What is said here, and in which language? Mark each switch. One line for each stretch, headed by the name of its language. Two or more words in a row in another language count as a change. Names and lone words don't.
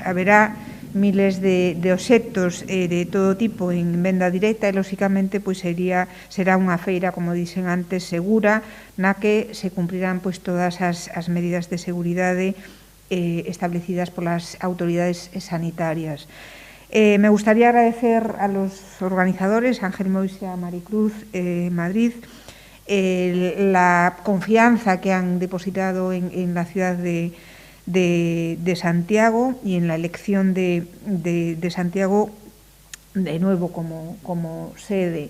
Galician: Haberá miles de obxectos de todo tipo en venda directa e, lóxicamente, pois será unha feira, como dixen antes, segura, na que se cumprirán pois todas as medidas de seguridade establecidas polas autoridades sanitarias.
Spanish: Me gustaría agradecer a los organizadores, Ángel Moix
Galician: e a
Spanish: Maricruz Madrid, la confianza que han depositado en la ciudad de Santiago y en la elección de Santiago de nuevo como sede.